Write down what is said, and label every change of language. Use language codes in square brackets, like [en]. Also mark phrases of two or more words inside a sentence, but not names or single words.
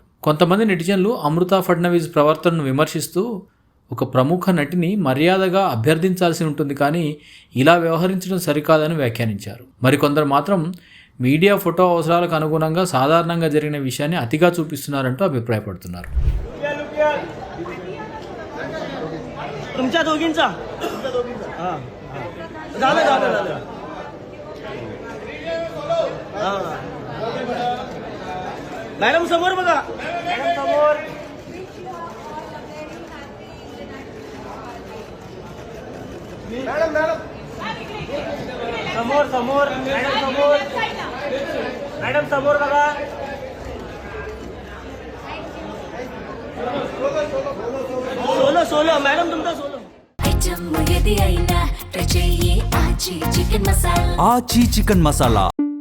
[te] కొంతమంది నెటిజన్లు అమృత ఫడ్నవీస్ ప్రవర్తనను విమర్శిస్తూ ఒక ప్రముఖ నటిని మర్యాదగా అభ్యర్థించాల్సి ఉంటుంది, కానీ ఇలా వ్యవహరించడం సరికాదని వ్యాఖ్యానించారు. మరికొందరు మాత్రం [en] media photo [te] అవసరాలకు అనుగుణంగా సాధారణంగా జరిగిన విషయాన్ని అతిగా చూపిస్తున్నారంటూ అభిప్రాయపడుతున్నారు. [mr] मॅडम समोर बघा, मॅडम समोर. मॅडम मॅडम समोर समोर, मॅडम समोर, मॅडम समोर बघा. [en] solo solo madam, [mr] तुमचा सोलो. [te] చికెన్ మసాలా